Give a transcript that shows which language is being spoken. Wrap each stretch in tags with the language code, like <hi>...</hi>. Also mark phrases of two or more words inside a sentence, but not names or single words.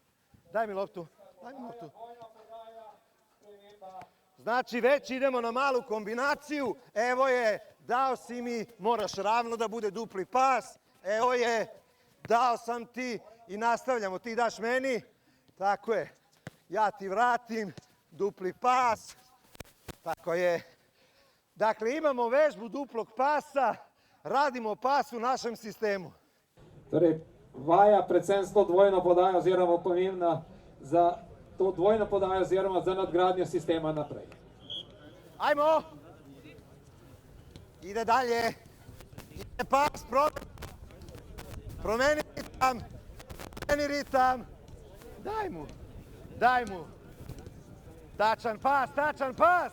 <sr>Daj mi loptu, daj mi loptu. Znači, već idemo na malu kombinaciju, evo je, dao si mi, moraš ravno da bude dupli pas, evo je, dao sam ti i nastavljamo, ti daš meni, tako je, ja ti vratim, dupli pas, tako je. Dakle, imamo vežbu duplog pasa, radimo pas u našem sistemu.</sr> <sl>Torej, vaja predvsem s to dvojno podajo oziroma pomembna za to dvojno podajo oziroma za nadgradnjo sistema naprej.</sl> <sr>Ajmo! Ide dalje. Ide pas, promeni ritam. Promeni ritam. Daj mu. Daj mu. Tačan pas, tačan pas.</sr>